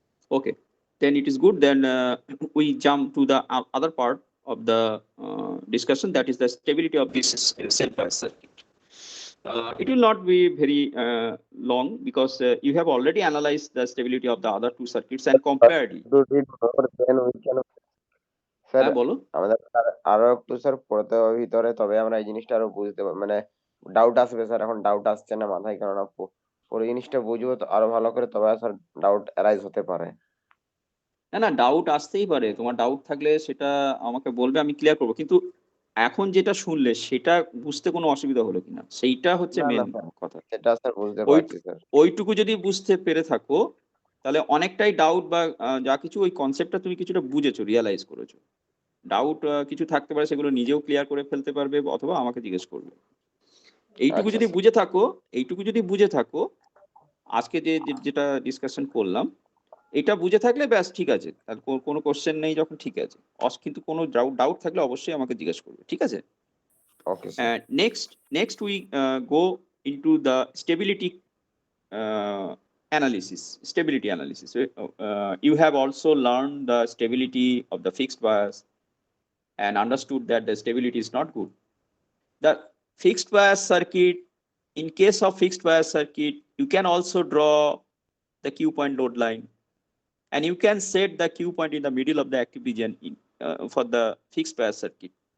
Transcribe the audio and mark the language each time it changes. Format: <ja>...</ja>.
<en>Okay, then it is good. Then we jump to the other part of the discussion, that is the stability of this self-bias circuit. It will not be very long, because you have already analyzed the stability of the other two circuits and compared it. to read more, then we can sir</en> <bn>বলো। আমাদের আরো একটু sir পড়তে হবে ভিতরে, তবে আমরা এই জিনিসটা আরো বুঝতে মানে ডাউট আসবে স্যার। এখন ডাউট আসছে না মাথায়, কেননা পুরো জিনিসটা বুঝবো তো আরো ভালো করে, তবে স্যার ডাউট অ্যারাইজ হতে পারে। না, ডাউট আসতেই পারে। তোমার ডাউট থাকলে সেটা আমাকে বলবে, আমি ক্লিয়ার করবো। কিন্তু এখন যেটা শুনলে সেটা বুঝতে কোনো অসুবিধা হলো কিনা, সেইটা হচ্ছে না না মেন স্যার, কথা। সেটা স্যার বুঝতে পারছি স্যার। ওইটুকু যদি বুঝতে পেরে থাকো, তাহলে অনেকটাই ডাউট বা যা কিছু ওই কনসেপ্টটা তুমি কিছুটা বুঝেছো, রিয়ালাইজ করেছো। ডাউট কিছু থাকতে পারে, সেগুলো নিজেও ক্লিয়ার করে ফেলতে পারবে, অথবা আমাকে জিজ্ঞেস করবে। এইটুকু যদি বুঝে থাকো, আজকে যেটা ডিসকাশন করলাম, এটা বুঝে থাকলে ব্যাস ঠিক আছে। তার কোনো কোশ্চেন নেই যখন, ঠিক আছে। কিন্তু কোনো ডাউট থাকলে অবশ্যই আমাকে জিজ্ঞেস করবে, ঠিক আছে? Okay sir.</bn> <en>Next we go into the stability analysis. You have also learned the stability of the fixed bias and understood that the stability is not good. The fixed bias circuit, in case of fixed bias circuit, you can also draw the Q point load line, and you can set the Q point in the middle of the active region for the fixed bias circuit.</en>